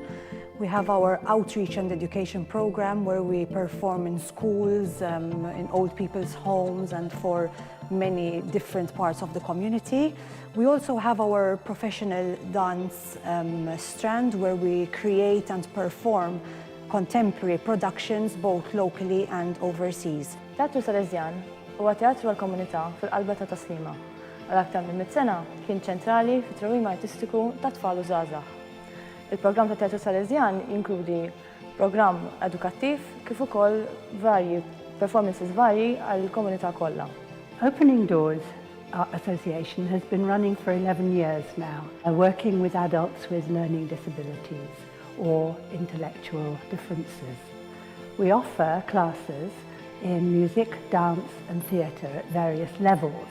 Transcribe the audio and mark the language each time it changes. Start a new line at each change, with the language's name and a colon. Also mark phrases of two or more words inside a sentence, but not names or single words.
English: We have our outreach and education program where we perform in schools, in old people's homes, and for many different parts of the community. We also have our professional dance strand where we create and perform contemporary productions both locally and overseas.
Maltese: Teatru Salesjan huwa teatru għall-komunità fil-qalba ta' Taslima. Għal aktar minn 100 sena kien ċentrali fit-trawim artistiku ta' tfal u żgħażagħ. Il-programm ta' Teatru Salesjan jinkludi programm edukattiv kif ukoll varji performances varji għall-komunità kollha.
English: Opening Doors Art Association has been running for 11 years now, working with adults with learning disabilities or intellectual differences. We offer classes in music, dance and theatre at various levels.